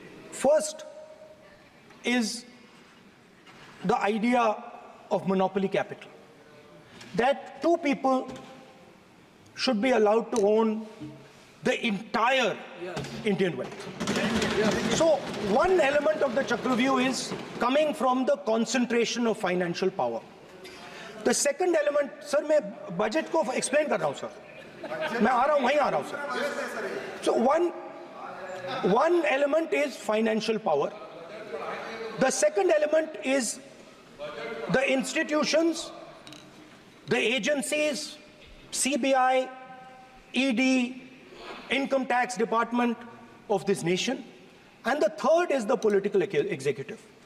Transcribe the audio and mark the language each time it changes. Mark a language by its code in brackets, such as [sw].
[en] First is the idea of monopoly capital, that 2 people should be allowed to own the entire Indian wealth. So one element of the Chakravyu is coming from the concentration of financial power. The second element, sir, [hi] मैं budget को explain कर रहा हूं sir, मैं आ रहा हूं, वहीं आ रहा हूं sir. [en] So one element is financial power. The second element is the institutions, the agencies, CBI, ED, Income Tax Department of this nation, and the third is the political executive.